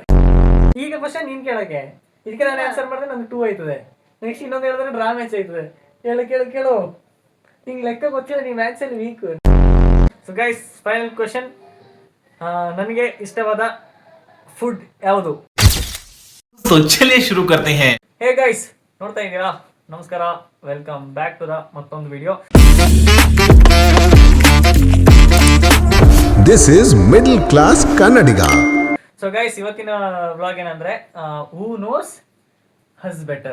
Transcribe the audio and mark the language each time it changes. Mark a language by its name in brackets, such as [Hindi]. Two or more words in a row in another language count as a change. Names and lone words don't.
[Kannada] ಈಗ ಕ್ವಶನ್ ನೀನ್ ಕೇಳಕ್ಕೆ, ಇದಕ್ಕೆ ನಾನು ಆನ್ಸರ್ ಮಾಡಿದ್ರೆ ನಂಗೆ 2 ಆಯ್ತದೆ. ನೆಕ್ಸ್ಟ್ ಇನ್ನೊಂದು ಹೇಳಿದ್ರೆ [English] draw match [Kannada] ಆಯ್ತದೆ. ಕೇಳು ನಿಂಗೆ ಲೆಕ್ಕ ಗೊತ್ತಿಲ್ಲ, ನೀ ಮ್ಯಾಚ್ ಅಲ್ಲಿ ವೀಕ್. [English] so guys, final question, [Kannada] ನನಗೆ ಇಷ್ಟವಾದ ಫುಡ್ ಯಾವುದು? [Hindi] तो चलिए शुरू करते हैं. [English] hey guys, [Kannada] ನೋಡ್ತಾ ಇದ್ದೀರಾ? ನಮಸ್ಕಾರ, [English] welcome back to the [Kannada] ಮತ್ತೊಂದು ವಿಡಿಯೋ. [English] This is Middle Class Kannadiga. so guys, [Kannada] ಇವತ್ತಿನ ವ್ಲಾಗ್ ಏನಂದ್ರೆ [English] who knows us better.